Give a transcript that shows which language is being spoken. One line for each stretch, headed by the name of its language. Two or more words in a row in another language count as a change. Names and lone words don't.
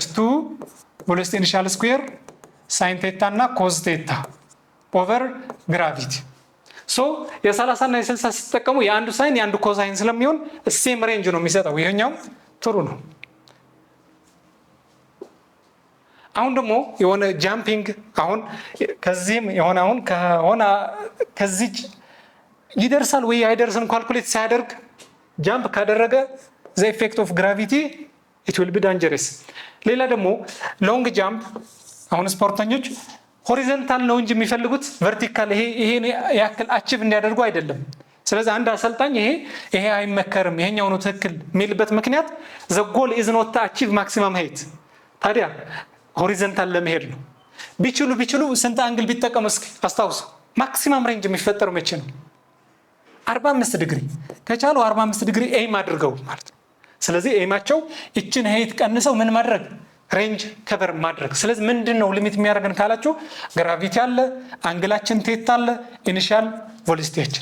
Amharic: 2
English: velocity initial square sine theta
Amharic: እና
English: cos theta over gravity።
Amharic: ሶ የ30 እና የ60 ሲጠቀሙ የአንዱ ሳይን የአንዱ ኮሳይን ስለሚሆን
English: same range
Amharic: ነው የሚሰጠው። ይሄኛው ጥሩ ነው። አሁን ደግሞ የሆነ ጃምፒንግ አሁን ከዚህም የሆነ አሁን ከሆነ ከዚህ ይደርሳል ወይ አይደርስም ካልኩሌት ሳያደርግ ጃምፕ ካደረገ the
English: effect of gravity it will be dangerous።
Amharic: ሌላ ደግሞ
English: long jump
Amharic: አሁን ስፖርተኞች ሆሪዞንታል ነው እንጂ የሚፈልጉት ቨርቲካል ይሄ ያክል አቺቭ እንዲያደርጉ አይደለም። ስለዚህ አንድ አሰልጣኝ ይሄ አይመከርም ይሄኛው ነው ትክክል የሚልበት ምክንያት
English: the goal is not to achieve maximum height
Amharic: ታዲያ ሆሪዞንታል ለመሄድ ነው። ቢችሉ ስንት አንግል ቢጠቀሙ እስኪ አስታውሱ።
English: maximum range
Amharic: የሚፈጠረው መቼ ነው? 45 ዲግሪ ከቻሉ 45 ዲግሪ ኤም አድርገው ማለት ነው። ስለዚህ ኤማቸው እችን ሄት ቀንሰው ምን ማድረግ
English: range cover
Amharic: ማድረግ። ስለዚህ ምንድነው ሊሚት የሚያደርገን ካላችሁ ግራቪቲ አለ፣ አንግላችን ቴታ አለ፣ ኢኒሺያል